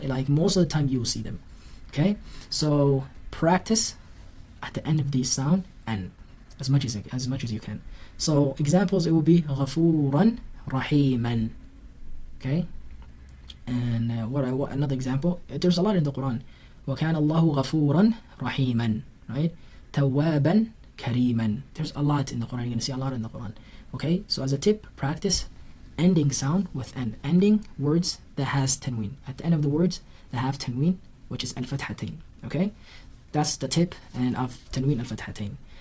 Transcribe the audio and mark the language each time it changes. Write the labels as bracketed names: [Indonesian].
[English] Like most of the time you will see them. Okay, so practice at the end of these sound and as much as you can. So examples, it will be ghafuran rahiman. Okay, and what another example? There's a lot in the Quran. [Arabic] وَكَانَ اللَّهُ غَفُورًا رَحِيمًا, [English] right? [Arabic] تَوَّابًا كَرِيمًا. [English] There's a lot in the Quran. You're going to see a lot in the Quran. Okay, so as a tip, practice ending sound with an. Ending words that has tanween. At the end of the words that have tanween, which is al-fathatain. Okay, that's the tip and of tanween al-fathatain.